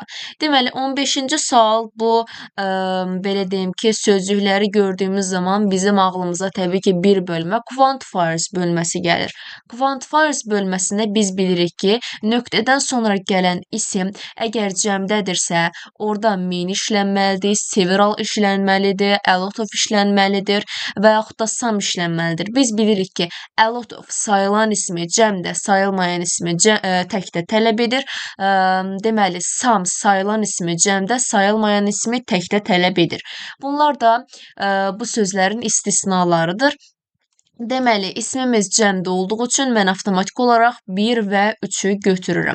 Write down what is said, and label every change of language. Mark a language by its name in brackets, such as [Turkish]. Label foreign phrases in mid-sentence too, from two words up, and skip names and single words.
[Azerbaijani] Deməli, 15-ci sual bu, belə deyim ki, sözcükləri gördüyümüz zaman bizim ağlımıza təbii ki, bir bölmə quantifiers bölməsi gəlir. Quantifiers bölməsində biz bilirik ki, nöqtədən sonra gələn isim əgər cəmdədirsə, orada mean işlənməlidir, several işlənməlidir, [English] a lot of [Azerbaijani] işlənməlidir və yaxud da some işlənməlidir. Biz bilirik ki, [English] a lot of [Azerbaijani] sayılan ismi cəmdə, sayılmayan ismi təkdə tələb edir. Deməli, some sayılan ismi cəmdə, sayılmayan ismi təkdə tələb edir. Bunlar da bu sözlərin istisnalarıdır. Deməli, ismimiz cəmdə olduğu üçün mən avtomatik olaraq 1 və 3-ü götürürəm.